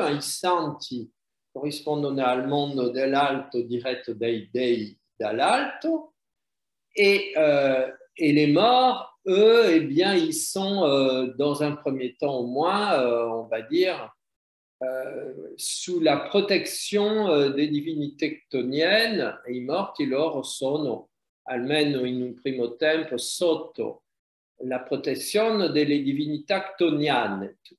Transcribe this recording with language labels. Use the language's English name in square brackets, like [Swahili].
[Italian] Hein. I santi corrispondono al mondo dell'alto diretto dai dei dall'alto. [French] Et les morts, eux, eh bien, ils sont, dans un premier temps au moins, on va dire, sous la protection des divinités chtoniennes. [Italian] E i morti loro sono, almeno in un primo tempo, sotto la protezione delle divinità chtonienne.